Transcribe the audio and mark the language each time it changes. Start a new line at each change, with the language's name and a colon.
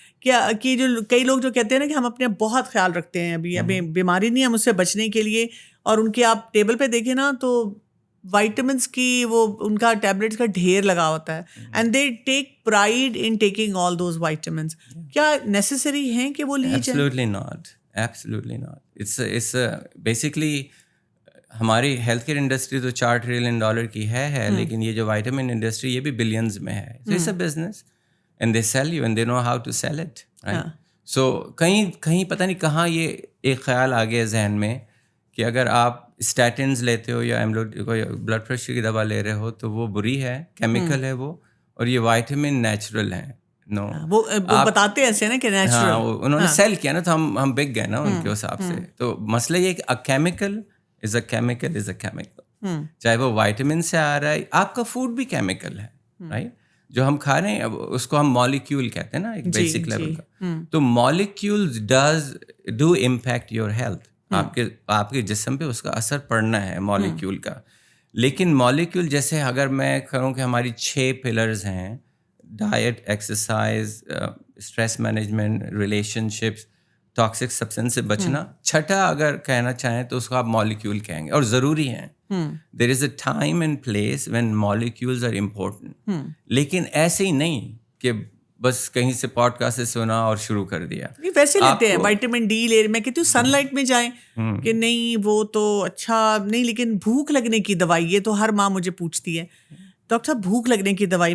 Urdu: کیا کہ جو کئی لوگ جو کہتے ہیں نا کہ ہم اپنے بہت خیال رکھتے ہیں، ابھی بیماری نہیں ہے ہم اس سے بچنے کے لیے، اور ان کے آپ ٹیبل پہ دیکھیں نا تو وائٹامنس کی وہ ان کا ٹیبلٹس کا ڈھیر لگا ہوتا ہے،
English: And they take pride in taking all those vitamins.
Urdu: کیا نیسسری ہیں کہ وہ لیے جائیں؟
English: Absolutely not. It's basically
Urdu: ہماری ہیلتھ کیئر انڈسٹری تو $4 ٹریلین کی ہے لیکن یہ جو وائٹامن انڈسٹری یہ بھی بلینز میں ہے.
English: So it's a business and they sell you and they know how to sell it, right?
Urdu: So کہیں پتہ نہیں کہاں یہ ایک خیال آ گیا ذہن میں کہ اگر آپ اسٹیٹنز لیتے ہو یا بلڈ پریشر کی دوا لے رہے ہو تو وہ بری ہے، کیمیکل ہے وہ، اور یہ وائٹامن نیچرل ہیں.
English: no
Urdu: وہ بتاتے ایسے نا کہ نیچرل. ہاں انہوں نے سیل کیا نا تو ہم بک گئے نا ان کے حساب سے. تو مسئلہ یہ کہ
English: chemical is a chemical is a chemical,
Urdu: چاہے وہ وائٹامن سے آ رہا ہے. آپ کا فوڈ بھی کیمیکل ہے، رائٹ؟ جو ہم کھا رہے ہیں اس کو ہم مالیکیول کہتے ہیں نا، ایک بیسک لیول کا.
English: تو molecules do impact your health.
Urdu: آپ کے جسم پہ اس کا اثر پڑنا ہے مالیکیول کا. لیکن مالیکیول جیسے اگر میں کہوں کہ ہماری 6 پلرز ہیں، diet, exercise, stress management, relation ships, toxic substance سے بچنا، چھٹا اگر کہنا چاہیں تو اس کو آپ مالیکیول کہیں گے، اور ضروری ہیں.
English: There is a time and place when molecules are important.
Urdu: لیکن ایسے ہی نہیں کہ بس کہیں سے پوڈ کاسٹ سے سنا اور شروع کر دیا. ویسے لیتے ہیں وائٹامن ڈی لے، میں کہتی ہوں سن لائٹ میں جائیں کہ نہیں وہ تو اچھا نہیں، لیکن بھوک لگنے کی دوائی، یہ تو ہر ماں مجھے پوچھتی ہے ڈاکٹر صاحب بھوک لگنے کی دوائی.